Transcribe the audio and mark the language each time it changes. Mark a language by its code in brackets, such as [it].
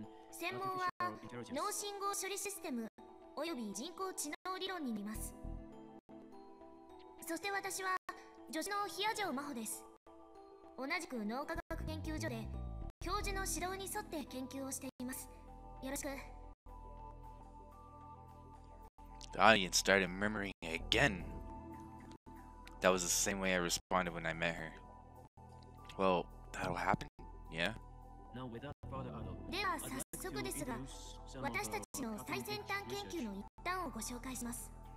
[ja] 専門は脳信号処理システムおよび人工知能理論になります。そして私は助手の比谷城真帆です。同じく脳科学研究所で教授の指導に沿って研究をしています。よろしく。 [en] The audience started murmuring again. That was the same way I responded when I met her. Well, that'll happen, yeah? [ja] では早速ですが、私たちの最先端研究の一端をご紹介します。